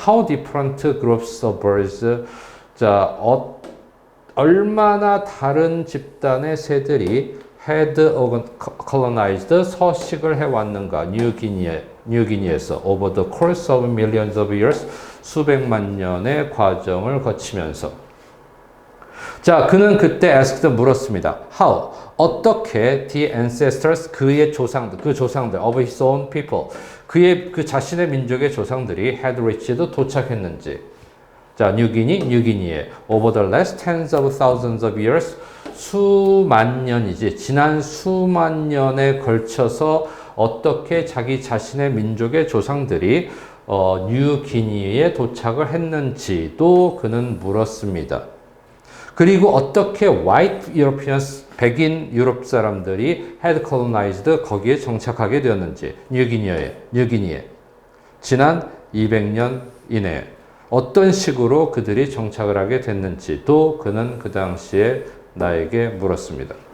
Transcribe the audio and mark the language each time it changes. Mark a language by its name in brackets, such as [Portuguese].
[English] How different groups of birds. [Korean] 자, 얼마나 다른 집단의 새들이 [English] had colonized [Korean] 서식을 해왔는가 뉴기니에서 [English] over the course of millions of years [Korean] 수백만 년의 과정을 거치면서 자 그는 그때 [English] asked [Korean] 물었습니다. [English] How 어떻게 the ancestors [Korean] 그의 조상들 그 조상들 [English] of his own people [Korean] 그 자신의 민족의 조상들이 [English] had reached [Korean] 도착했는지 자 뉴기니에 [English] over the last tens of thousands of years [Korean] 수만 년이지 지난 수만 년에 걸쳐서 어떻게 자기 자신의 민족의 조상들이 뉴기니에 도착을 했는지도 그는 물었습니다. 그리고 어떻게 White Europeans, 백인 유럽 사람들이 [English] had colonized [Korean] 거기에 정착하게 되었는지 뉴기니에 지난 200년 이내에 어떤 식으로 그들이 정착을 하게 됐는지도 그는 그 당시에 나에게 물었습니다.